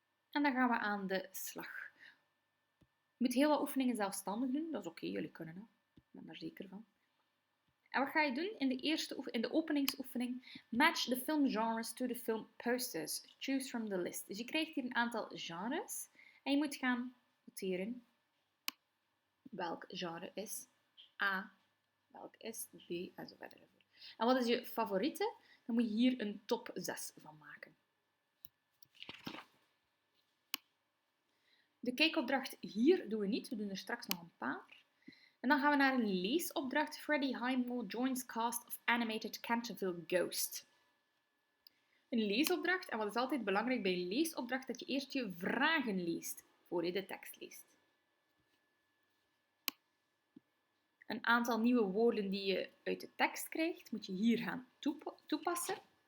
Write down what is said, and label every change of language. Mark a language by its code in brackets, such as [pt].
[nl] En dan gaan we aan de slag. Je moet heel wat oefeningen zelfstandig doen. Dat is oké, jullie kunnen dat. Ik ben daar zeker van. En wat ga je doen in de openingsoefening? [en] Match the film genres to the film posters. Choose from the list. [nl] Dus je krijgt hier een aantal genres. En je moet gaan noteren welk genre is A, welk is B, en zo verder. En wat is je favoriete? Dan moet je hier een top 6 van maken. De kijkopdracht hier doen we niet. We doen er straks nog een paar. En dan gaan we naar een leesopdracht. [en] Freddie Highmore joins cast of animated Canterville Ghost. [nl] Een leesopdracht. En wat is altijd belangrijk bij een leesopdracht? Dat je eerst je vragen leest, voor je de tekst leest. Een aantal nieuwe woorden die je uit de tekst krijgt, moet je hier gaan toepassen.